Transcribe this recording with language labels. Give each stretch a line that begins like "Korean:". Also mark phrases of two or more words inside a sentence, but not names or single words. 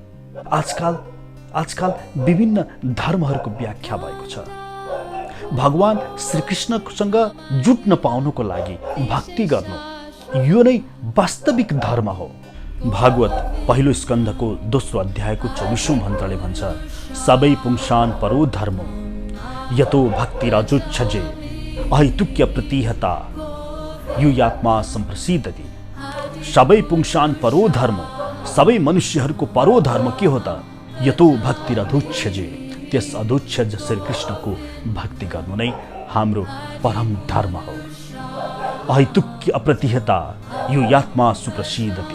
Nepali: आजकल विभिन्न धर्महरूको व्याख्या भएको छ। भगवान श्रीकृष्णसँग जुट्न पाउनुको लागि भक्ति गर्नु, यो नै वास्तविक धर्म हो। भागवत पहिलो स्कन्धको दोस्रो अध्यायको 24औं मन्त्रले भन्छ,
Sanskrit: सबै पुंसान परो धर्म यतो भक्तिराजुच्छजे अहैतुक्य प्रतिहता युयात्मा सम्प्रसिद्धति। सबै पुंसान परो धर्म,
Nepali: सबै मनुष्यहरूको परो धर्म के हो त?
Sanskrit: यतो भक्तिराधुच्छजे,
Nepali: त्यस अधुच्छज श्रीकृष्णको भक्ति गर्नु नै हाम्रो परम धर्म हो।
Sanskrit: अहैतुक्य अप्रतिहता युयात्मा सुप्रसिद्धति।